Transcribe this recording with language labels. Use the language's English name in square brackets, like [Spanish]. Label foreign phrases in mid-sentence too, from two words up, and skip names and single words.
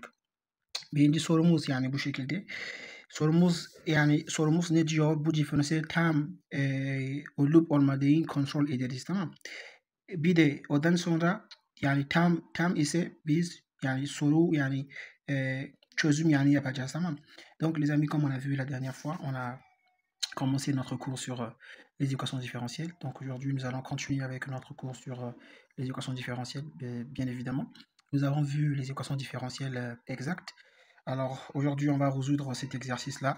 [Turkish] Birinci sorumuz yani bu şekilde. Sorumuz ne diyor? Bu diferansiyel tam olup olmadığını kontrol ederiz, tamam. Bir de ondan sonra yani tam ise biz yani soru çözüm yani yapacağız, tamam. [French] Donc les amis, comme on a vu la dernière fois, on a commencer notre cours sur les équations différentielles. Donc aujourd'hui, nous allons continuer avec notre cours sur les équations différentielles, bien évidemment. Nous avons vu les équations différentielles exactes. Alors aujourd'hui, on va résoudre cet exercice-là.